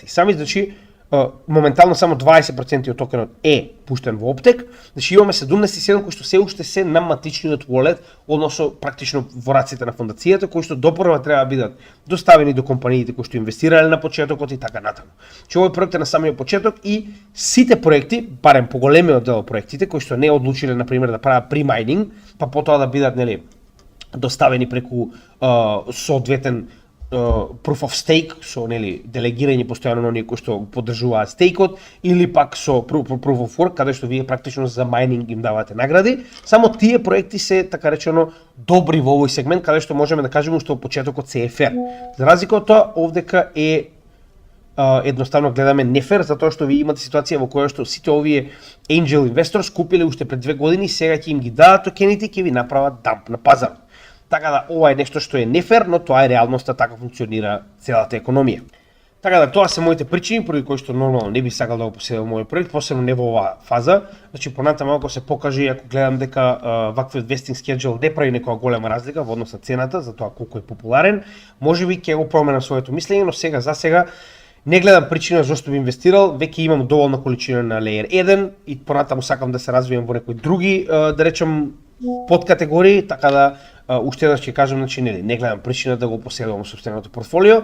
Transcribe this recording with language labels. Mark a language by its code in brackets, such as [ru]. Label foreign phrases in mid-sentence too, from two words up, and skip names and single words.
[mk] Сами значи моментално само 20% од токенот е пуштен во оптек, значи имаме 77 кои што се уште се на матичниот wallet, односно практично во раците на фондацијата, кои што допрва треба да бидат доставени до компаниите кои што инвестирале на почетокот и така натаму. Че овој проект е на самиот почеток и сите проекти, барем поголемиот дел од проектите кои што не одлучиле на пример да прават pre-mining, па потоа да бидат доставени преку соодветен [en] proof of stake, [mk] со нели делегирање постојано на оние кои што поддржуваат стейкот, или пак со [en] proof of work, [mk] каде што вие практично за майнинг им давате награди. Само тие проекти се така речено добри во овој сегмент, каде што можеме да кажеме што почетокот се е фер. За разлика од тоа, овдека е едноставно гледаме нефер, затоа што ви имате ситуација во која што сите овие [en] angel investors [mk] купиле уште пред 2 години, сега ќе им ги дадат токените и ќе ви направат дамп на пазар. Така да ова е нешто што е нефер, но тоа е реалноста, така функционира целата економија. Така да тоа се моите причини поради кои што нормално не би сакал да го поседам мој проект, посебно не во оваа фаза. Значи понатаму ако се покаже, ако гледам дека ваквиот [en] vesting schedule [mk] не прави некоја голема разлика во однос на цената, за тоа колку е популарен, можеби ќе го променам своето мислење, но сега за сега не гледам причина зашто би инвестирал, веќе имам доволна количина на Layer 1 и понатаму сакам да се развијам во некои други, да речем, подкатегории, така да уште еднаш ќе кажам, значи не гледам причина да го поседувам во сопственото портфолио.